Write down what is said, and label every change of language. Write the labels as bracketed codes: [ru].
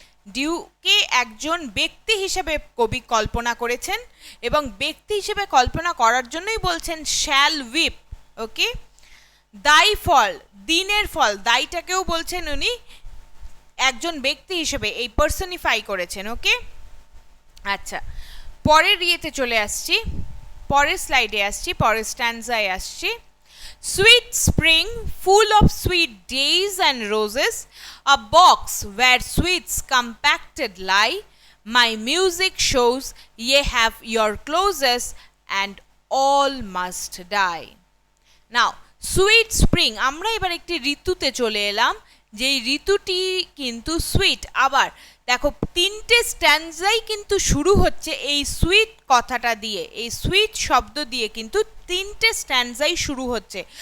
[bn] ডিউকে একজন ব্যক্তি হিসেবে কবি কল্পনা করেছেন এবং ব্যক্তি হিসেবে কল্পনা করার জন্যই বলছেন [en] shall weep, [bn] ওকে। দাই ফল, দিনের ফল, দাইটাকেও বলছেন উনি একজন ব্যক্তি হিসেবে এই পার্সনিফাই করেছেন, ওকে। আচ্ছা, পরের ইয়েতে চলে আসছি, পরের স্লাইডে আসছি, পরের স্ট্যান্ডায় আসছি। [en] Sweet spring, full of sweet days and roses, a box where sweets compacted lie, my music shows ye have your closes and all must die. Now, sweet spring, [bn] আমরা এবার একটি ঋতুতে চলে এলাম, যেই ঋতুটি কিন্তু সুইট। আবার দেখো, তিনটে স্ট্যান্ডাই কিন্তু শুরু হচ্ছে এই সুইট কথাটা দিয়ে, এই সুইট শব্দ দিয়ে কিন্তু তিনটে স্ট্যান্ডাই শুরু হচ্ছে।